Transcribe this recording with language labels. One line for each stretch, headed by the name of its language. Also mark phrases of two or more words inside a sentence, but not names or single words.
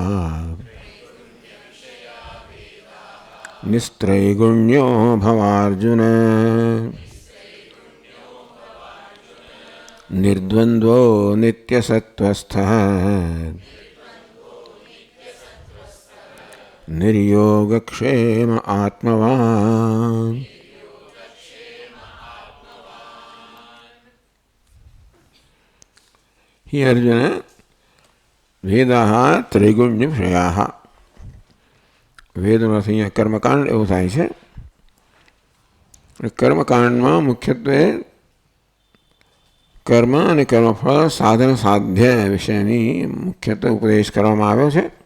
Sanskrit: निस्त्रैगुण्यो भवार्जुन निर्द्वन्द्वो नित्यसत्त्वस्थः निर्योगक्षेम आत्मवान्। ही अर्जुन वेदाः ત્રિગુણ્ય વિષયાः।
Gujarati: વેદનો અર્થ અહીંયા કર્મકાંડ એવું થાય છે। કર્મકાંડમાં મુખ્યત્વે કર્મ અને કર્મફળ સાધન સાધ્ય વિષયની મુખ્યત્વે ઉપદેશ કરવામાં આવ્યો છે।